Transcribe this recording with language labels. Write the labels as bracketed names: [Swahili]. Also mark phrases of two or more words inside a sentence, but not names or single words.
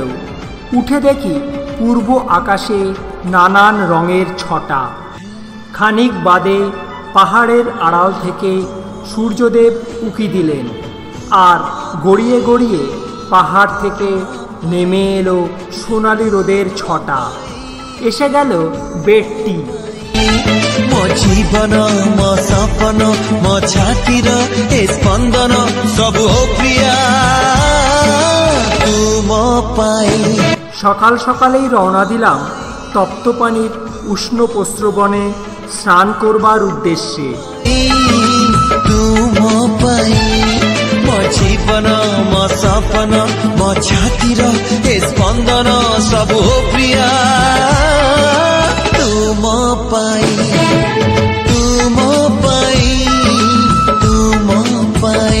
[Bangla] উঠে দেখি পূর্ব আকাশে নানান রঙের ছটা। খানিক বাদে পাহাড়ের আড়াল থেকে সূর্যদেব উঁকি দিলেন, আর গড়িয়ে গড়িয়ে পাহাড় থেকে নেমে এলো সোনালি রোদের ছটা। এসে গেল বেডটি। [Odia] ମୋ ଜୀବନ ମୋ ସପନ ମୋ ଛାତିର ଏ ସ୍ପନ୍ଦନ ସବୁ ପ୍ରିୟା ତୁମ ପାଇଁ। [Bangla] সকাল সকালেই রওনা দিলাম তপ্তপানির উষ্ণ প্রস্রবণে স্নান করবার উদ্দেশ্যে। [Odia] ତୁମ ପାଇଁ ମୋ ଜୀବନ ମୋ ସପନ ମୋ ଛାତିର ଏ ସ୍ପନ୍ଦନ ସବୁ ପ୍ରିୟା ତୁମ ପାଇଁ ତୁମ ପାଇଁ ତୁମ ପାଇଁ।